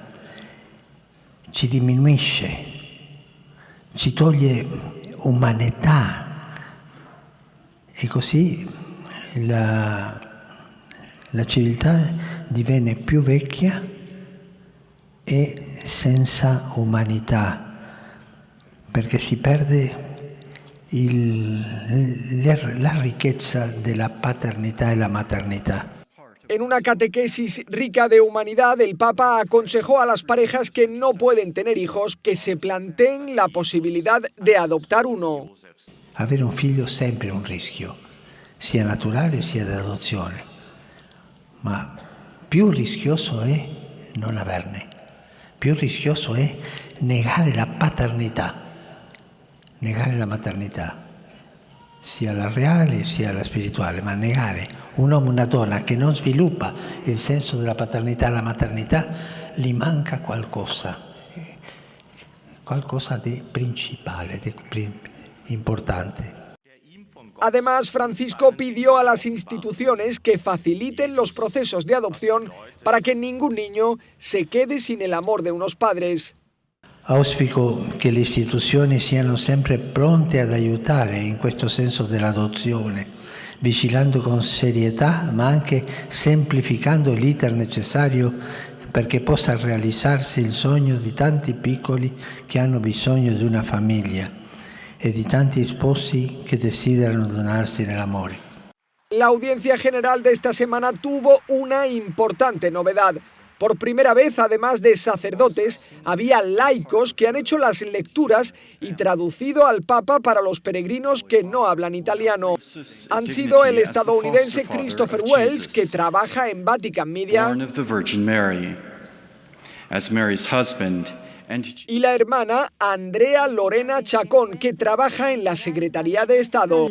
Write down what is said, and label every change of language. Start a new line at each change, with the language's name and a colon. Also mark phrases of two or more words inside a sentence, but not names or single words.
Italian: ci diminuisce, ci toglie umanità e così la civiltà divenne più vecchia e senza umanità, perché si perde la ricchezza della paternità e la maternità.
Spanish: En una catequesis rica de humanidad, el Papa aconsejó a las parejas que no pueden tener hijos que se planteen la posibilidad de adoptar uno.
Italian: Avere un figlio è sempre un rischio, sia naturale sia d'adozione, ma più rischioso è non averne, più rischioso è negare la paternità, negare la maternità, sia la reale sia la spirituale, ma negare un uomo e una donna che non sviluppa il senso della paternità e la maternità, gli manca qualcosa di principale, di importante.
Spanish: Además, Francisco pidió a las instituciones que faciliten los procesos de adopción para que ningún niño se quede sin el amor de unos padres.
Italian: Auspico che le istituzioni siano sempre pronte ad aiutare in questo senso dell'adozione, vigilando con serietà ma anche semplificando l'iter necessario perché possa realizzarsi il sogno di tanti piccoli che hanno bisogno di una famiglia e di tanti sposi che desiderano donarsi nell'amore.
Spanish: La audiencia general de esta semana tuvo una importante novedad. Por primera vez, además de sacerdotes, había laicos que han hecho las lecturas y traducido al Papa para los peregrinos que no hablan italiano. Han sido el estadounidense Christopher Wells, que trabaja en Vatican Media, y la hermana Andrea Lorena Chacón, que trabaja en la Secretaría de Estado.